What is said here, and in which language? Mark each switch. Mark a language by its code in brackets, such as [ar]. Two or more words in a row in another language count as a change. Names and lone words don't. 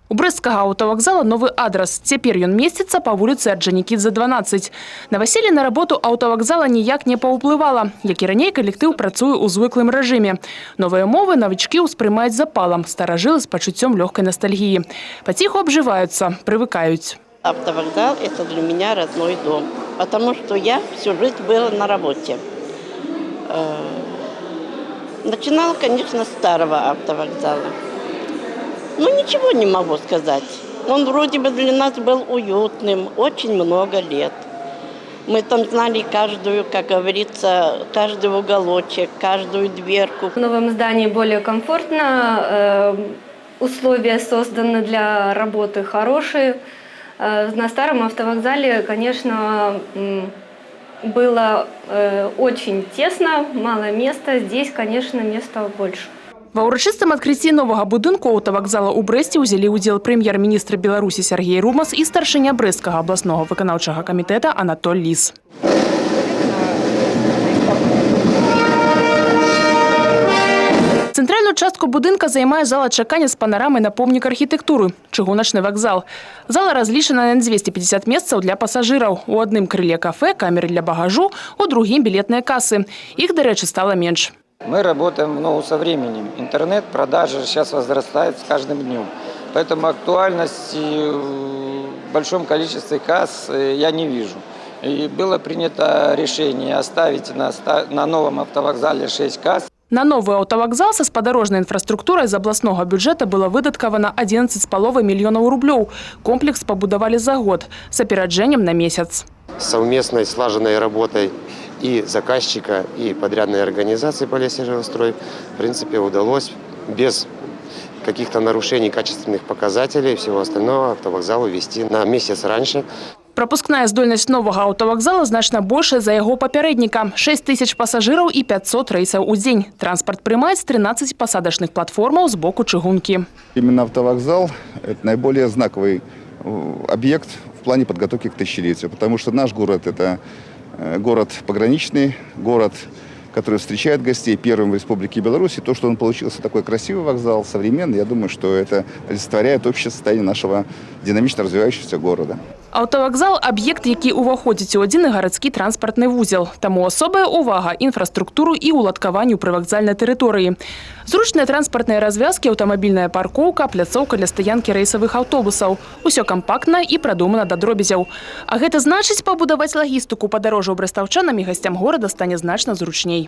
[be] У брэсцкага аўтавакзала новы адрас. Цяпер ён месціцца па вуліцы Орджанікідзе, 12. Наваселле на работу аўтавакзала ніяк не паўплывала. Як і раней, калектыў працуе ў звыклым рэжыме. Новыя мовы новичкі ўспрымаюць запалам, старажылы з пачуццём лёгкай ностальгіі. Паціху абжываюцца, прывыкаюць. [ru] Автовокзал – это для меня родной дом, потому что я всю жизнь была на работе. Начинала, конечно, с старого автовокзала. Ну, ничего не могу сказать. Он вроде бы для нас был уютным, очень много лет. Мы там знали каждую, как говорится, каждый уголочек, каждую дверку. В новом здании более комфортно, условия созданы для работы хорошие. На старом автовокзале, конечно, было очень тесно, мало места. Здесь, конечно, места больше. [be] Ва ўрачыстым адкрыцці новага будынку аўтавакзала ў Брэсце ўзялі ўдзел прэм'ер-міністр Беларусі Сергей Румас і старшыня Брэсцкага абласнога выканаўчага камітэта Анатоль Ліс. Цэнтральную частку будынка займае зала чакання з панарамай на помнік архітэктуры – чыгуначны вакзал. Зала разлічана на 250 месцаў для пасажыраў. У адным крыле кафе, камеры для багажу, у другім білетныя касы. Іх, дарэчы, стала менш. [ru] Мы работаем в ногу со временем. Интернет, продажи сейчас возрастает с каждым днем. Поэтому актуальности в большом количестве касс я не вижу. И было принято решение оставить на новом автовокзале 6 касс. [be] На новый аўтавакзал са спадарожнай інфраструктурай з абласнога бюджэта было выдаткавана 11,5 мільёнаў рублёў. Комплекс пабудавалі за год с апераджэннем на месяц. [ru] Совместной слаженной работой и заказчика, и подрядной организации «Полесежирострой» в принципе удалось без каких-то нарушений качественных показателей и всего остального автовокзал увести на месяц раньше. [be] Пропускная здольнасць новага аўтавакзала значна большая за яго папярэдніка – 6 тысяч пасажыраў і 500 рэйсаў у дзень. Транспорт прымаюць 13 пасадачных платформаў з боку чыгункі. [ru] Именно автовокзал – это наиболее знаковый объект в плане подготовки к тысячелетию, потому что наш город – это город пограничный, город, который встречает гостей первым в Республике Беларусь. И то, что он получился такой красивый вокзал, современный, я думаю, что это олицетворяет общее состояние нашего динамично развивающегося города. [be] Аўтавакзал – аб'ект, які ўваходзіць у адзіны гарадскі транспартны вузел. Таму асобая ўвага інфраструктуру і ўладкаванню прывакзальнай тэрыторыі. Зручныя транспартныя развязкі, аўтамабільная паркоўка, пляцоўка для стаянкі рэйсавых аўтобусаў. Усё кампактна і прадумана да дробязяў. А гэта значыць, пабудаваць лагістыку падарожжаў брэстаўчанам і гасцям горада стане значна зручней.